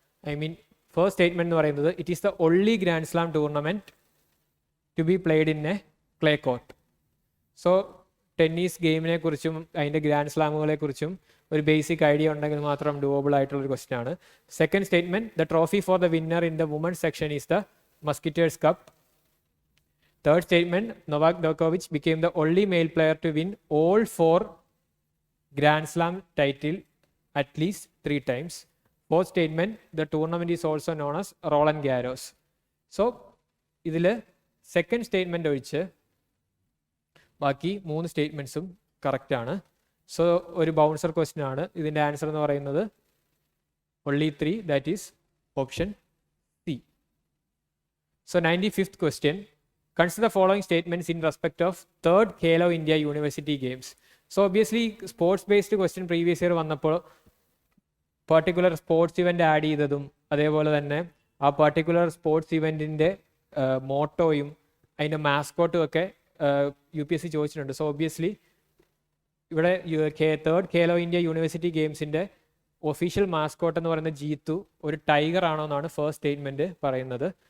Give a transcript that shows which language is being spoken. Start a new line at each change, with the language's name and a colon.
English: I mean first statement
Malayalam: എന്ന് പറയുന്നത്
English: It is the only grand slam tournament to be played in a clay court.
Malayalam: So tennis ഗെയിമിനെ കുറിച്ചും അതിൻ്റെ grand സ്ലാമുകളെ കുറിച്ചും ഒരു basic idea ഉണ്ടെങ്കിൽ മാത്രം ഡൂവബിൾ ആയിട്ടുള്ളൊരു ക്വസ്റ്റ്യൻ ആണ്.
English: Second statement the trophy for the winner in the women's section is the Musketeers Cup. Third statement, Novak Djokovic became the only male player to win all 4 Grand Slam title at least 3 times. Fourth statement, the tournament is also known as Roland Garros.
Malayalam: So ഇതിൽ second statement ഒഴിച്ച് ബാക്കി 3 സ്റ്റേറ്റ്മെൻറ്റ്സും കറക്റ്റാണ്. So ഒരു bouncer question ആണ്. ഇതിൻ്റെ answer എന്ന് പറയുന്നത്
English: only 3, that is option C. So 95th question, consider the following statements in respect of third Khelo India University Games. So obviously sports based question previous year
Malayalam: വന്നപ്പോൾ particular sports event add ചെയ്തതും അതേപോലെ തന്നെ ആ particular sports ഇവൻറ്റിൻ്റെ മോട്ടോയും അതിൻ്റെ മാസ്കോട്ടും ഒക്കെ UPSC ചോദിച്ചിട്ടുണ്ട്. So obviously ഇവിടെ third Khelo India university ഗെയിംസിൻ്റെ official mascot എന്ന് പറയുന്ന ജീത്തു ഒരു ടൈഗർ ആണോ എന്നാണ് ഫസ്റ്റ് സ്റ്റേറ്റ്മെൻറ്റ് പറയുന്നത്.